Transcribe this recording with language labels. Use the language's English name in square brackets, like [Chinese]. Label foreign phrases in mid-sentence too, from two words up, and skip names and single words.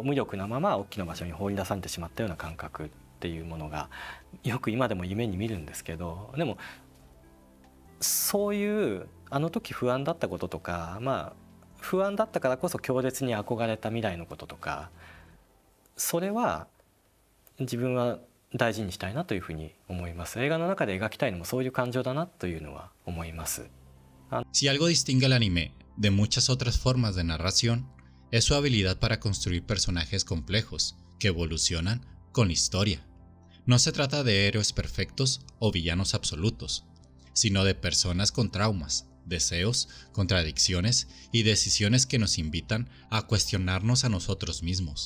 [Japanese] 無力なまま大きな場所に放り出されてしまったような感覚っていうものがよく今でも夢に見るんですけど、でもそういうあの時不安だったこととか、不安だったからこそ強烈に憧れた未来のこととか、それは自分は大事にしたいなというふうに思います。映画の中で描きたいのもそういう感情だなというのは思います。 [Spanish] Si algo distingue al anime de muchas otras formas de narración, es su habilidad para construir personajes complejos que evolucionan con la historia. No se trata de héroes perfectos o villanos absolutos, sino de personas con traumas, deseos, contradicciones y decisiones que nos invitan a cuestionarnos a nosotros mismos.